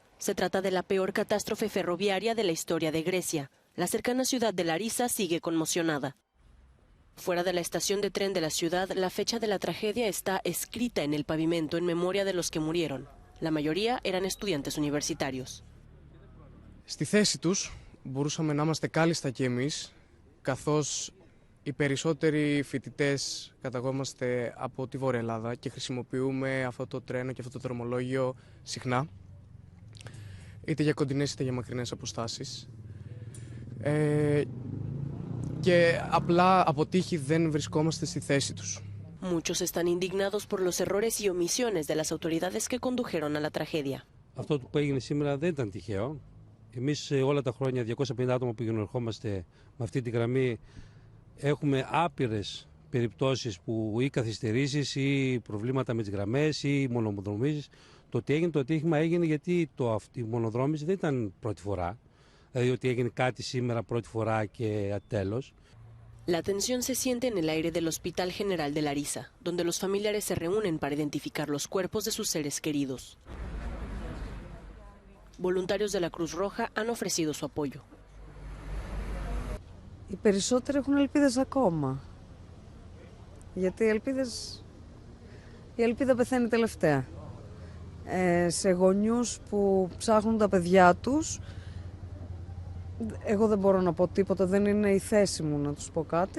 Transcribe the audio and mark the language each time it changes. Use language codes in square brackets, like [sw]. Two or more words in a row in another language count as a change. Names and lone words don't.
[es] Se trata de la peor catástrofe ferroviaria de la historia de Grecia. La cercana ciudad de Larisa sigue conmocionada. Fuera de la estación de tren de la ciudad, la fecha de la tragedia está escrita en el pavimento en memoria de los que murieron. La mayoría eran estudiantes universitarios. [el] Στη θέση τους μπορούσαμε να είμαστε κάλλιστα κι εμείς, καθώς οι περισσότεροι φοιτητές καταγόμαστε από τη Βόρεια Ελλάδα και χρησιμοποιούμε αυτό το τρένο και αυτό το δρομολόγιο συχνά, είτε για κοντινές είτε για μακρινές αποστάσεις. Και απλά από τύχη δεν βρισκόμαστε στη θέση τους. [es] Muchos están indignados por los errores y omisiones de las autoridades que condujeron a la tragedia. [el] Αυτό που έγινε σήμερα δεν ήταν τυχαίο. Εμείς όλα τα χρόνια, 250 άτομα που ερχόμαστε με αυτή τη γραμμή, έχουμε άπειρες περιπτώσεις που ή καθυστερήσεις ή προβλήματα με τις γραμμές ή μονοδρομήσεις. Το ότι έγινε το ατύχημα έγινε γιατί η μονοδρόμηση δεν ήταν πρώτη φορά. Δηλαδή ότι έγινε κάτι σήμερα πρώτη φορά και τέλος. [es] La tensión se siente en el aire del Hospital General de Larisa, donde los familiares se reúnen para identificar los cuerpos de sus seres queridos. Voluntarios de la Cruz Roja han ofrecido su apoyo. [el] Οι περισσότεροι έχουν ελπίδες ακόμα. Γιατί η ελπίδα πεθαίνει τελευταία. Σε γονιούς που ψάχνουν τα παιδιά τους, εγώ δεν μπορώ να πω τίποτα, δεν είναι η θέση μου να τους πω κάτι.